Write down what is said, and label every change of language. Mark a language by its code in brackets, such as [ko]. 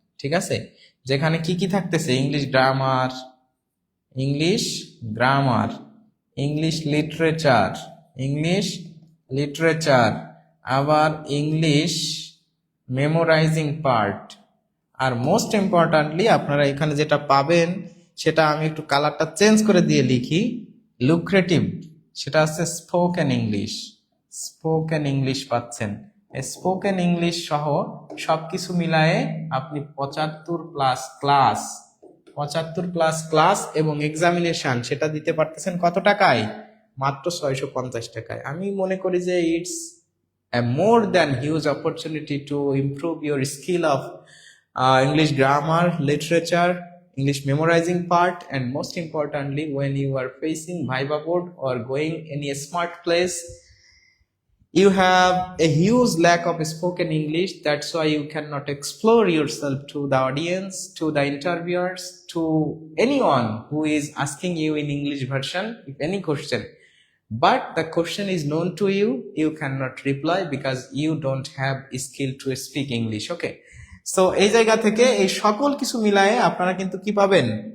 [bn] ঠিক আছে, যেখানে কি কি থাকতেছে? English grammar, English grammar, English literature, English literature, আবার ইংলিশ মেমোরাইজিং পার্ট, আর মোস্ট ইম্পর্ট্যান্টলি আপনারা এখানে যেটা পাবেন, সেটা আমি একটু কালারটা চেঞ্জ করে দিয়ে লিখি, লুক্রেটিভ, সেটা হচ্ছে স্পোকেন ইংলিশ। স্পোকেন ইংলিশ পাচ্ছেন। স্পোকেন ইংলিশ সহ সবকিছু মিলায়ে আপনি 75+ ক্লাস, 75+ ক্লাস এবং এক্সামিনেশন, সেটা দিতে পারতেছেন কত টাকায়? মাত্র 650 টাকায়। আমি মনে করি যে [en] It's a more than huge opportunity to improve your skill of English grammar, literature, English memorizing part, and most importantly, when you are facing Viva board or going any smart place, you have a huge lack of spoken English. That's why you cannot explore yourself to the audience, to the interviewers, to anyone who is asking you in English version, if any question. But the question is known to you, you cannot reply because you don't have skill to speak English. [bn] Okay, so এই জায়গা থেকে এই সকল কিছু মিলায়ে আপনারা কিন্তু কি পাবেন?